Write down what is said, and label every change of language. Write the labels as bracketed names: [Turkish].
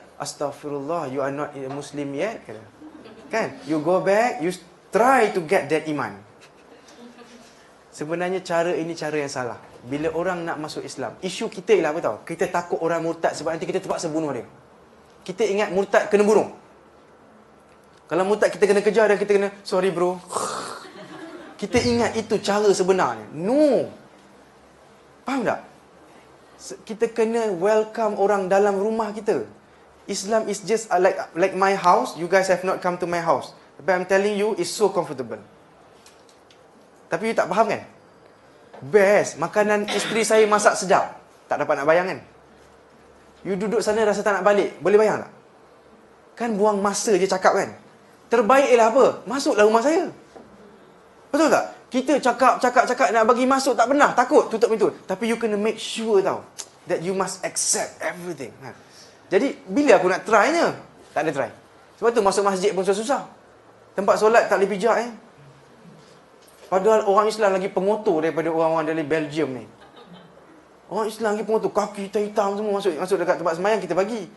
[English] Astaghfirullah, you are not a Muslim yet. Kan? You go back, you try to get that iman. [Malay] Sebenarnya cara ini cara yang salah. Bila orang nak masuk Islam, isu kita ialah apa tahu? Kita takut orang murtad sebab nanti kita terpaksa bunuh dia. Kita ingat murtad kena bunuh. Kalau murtad kita kena kejar dan kita kena, sorry bro. Kita ingat itu cara sebenarnya. No. Faham tak? Kita kena welcome orang dalam rumah kita. [English] Islam is just like my house. You guys have not come to my house. But I'm telling you, it's so comfortable. [Malay] Tapi you tak faham kan? Best. Makanan isteri saya masak sedap. Tak dapat nak bayang kan? You duduk sana rasa tak nak balik. Boleh bayang tak? Kan buang masa je cakap kan? Terbaik ialah apa? Masuklah rumah saya. Betul tak? Kita cakap nak bagi masuk tak pernah. Takut tutup pintu. Tapi you kena [English] make sure [Malay] tau. [English] That you must accept everything. [Malay] Jadi bila aku nak try-nya? Tak ada try. Sebab tu masuk masjid pun susah. Tempat solat tak boleh pijak Padahal orang Islam lagi pengotor daripada orang-orang dari Belgium ni. Orang Islam lagi pengotor. Kaki hitam semua masuk dekat tempat sembahyang kita bagi.